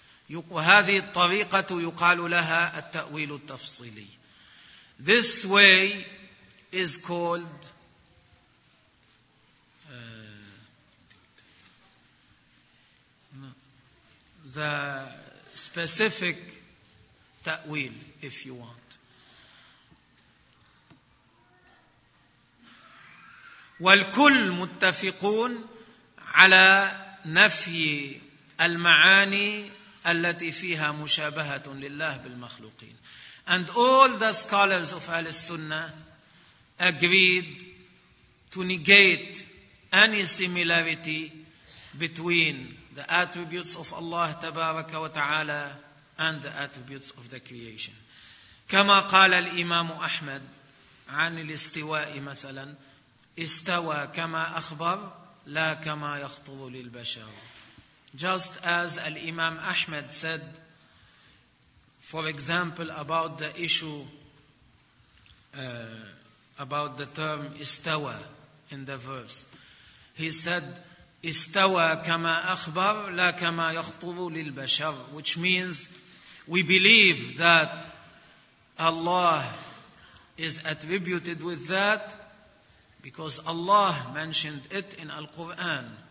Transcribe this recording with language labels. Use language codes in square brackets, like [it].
[ar] وهذه الطريقة يقال لها التأويل التفصيلي. [en] This way is called the specific تأويل, if you want. [ar] والكل متفقون على نفي المعاني التي فيها مشابهة لله بالمخلوقين. [en] And all the scholars of Al-Sunnah agreed to negate any similarity between the attributes of Allah [ar] تبارك وتعالى [en] and the attributes of the creation. [ar] كما قال الإمام أحمد عن الاستواء مثلا, استوى كما أخبر لا كما يخطر للبشر. [en] Just as الإمام أحمد said, for example, about the issue about the term استوى in the verse, he said [ar] استوى كما أخبر لا كما يخطر للبشر, [en] which means we believe that Allah is attributed with that because Allah mentioned it in Al-Quran,